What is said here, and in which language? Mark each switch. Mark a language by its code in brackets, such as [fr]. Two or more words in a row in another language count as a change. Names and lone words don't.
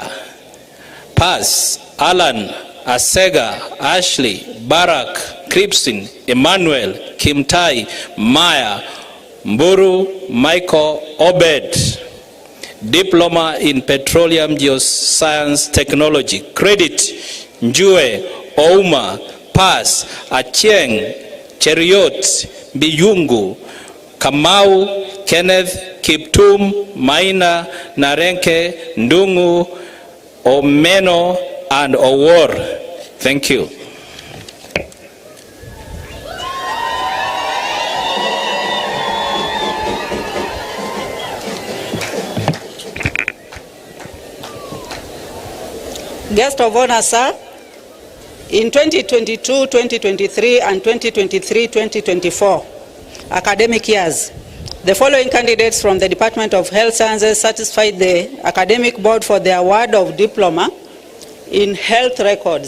[en] Pass: Alan, Asega, Ashley, Barak, Kripsin, Emmanuel, Kimtai, Maya, Mburu, Michael, Obed. Diploma in Petroleum Geoscience Technology. Credit: Njue, Ouma. Pass: Achieng, Cheriot, Biyungu, Kamau, Kenneth, Kiptum, Maina, Narenke, Ndungu, Omeno, and Owor. Thank you. Guest of honor, sir, in 2022-2023 and 2023-2024 academic years, the following candidates from the Department of Health Sciences satisfied the academic board for the award of diploma in health records.